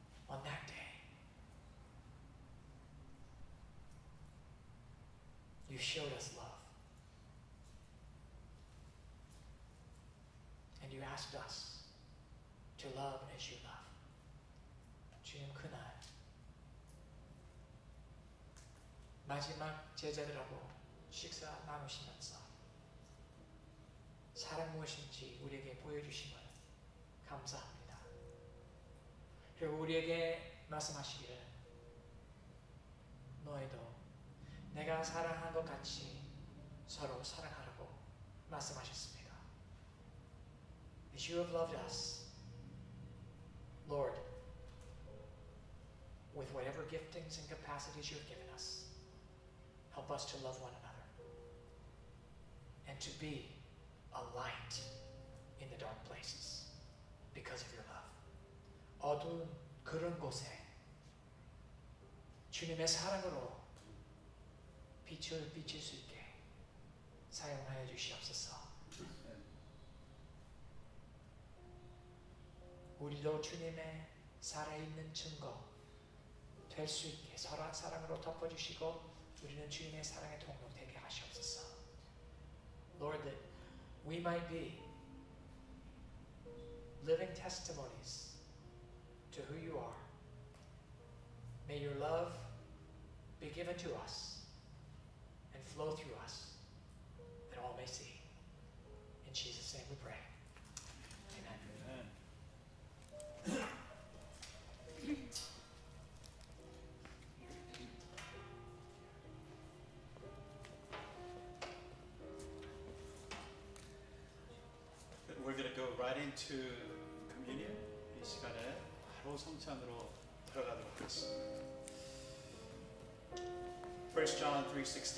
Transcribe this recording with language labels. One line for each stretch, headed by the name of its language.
English: On that day, you showed us love. And you asked us to love as you love.
Korean: 주님, 그날 마지막 제자들하고 식사 나누시면서 사랑 무엇인지 우리에게 보여주심을 감사합니다. 그리고 우리에게 말씀하시기를 너희도 내가 사랑한 것 같이 서로 사랑하라고 말씀하셨습니다.
English: As you have loved us, Lord, with whatever giftings and capacities you have given us, help us to love one another and to be a light in the dark places because of your love.
Korean: 어두운 그런 곳에 주님의 사랑으로 빛을 비칠 수 있게 사용하여 주시옵소서. 우리도 주님의 살아있는 증거 될 수 있게 사랑으로 덮어주시고 우리는 주님의 사랑의 통로 되게 하시옵소서.
English: Lord, that we might be living testimonies to who you are. May your love be given to us and flow through us that all may see. In Jesus' name we pray. Amen. Amen. We're going to go right into communion.
Korean: 이 시간에 바로 성찬으로 들어가도록 하겠습니다. 1 John 3:16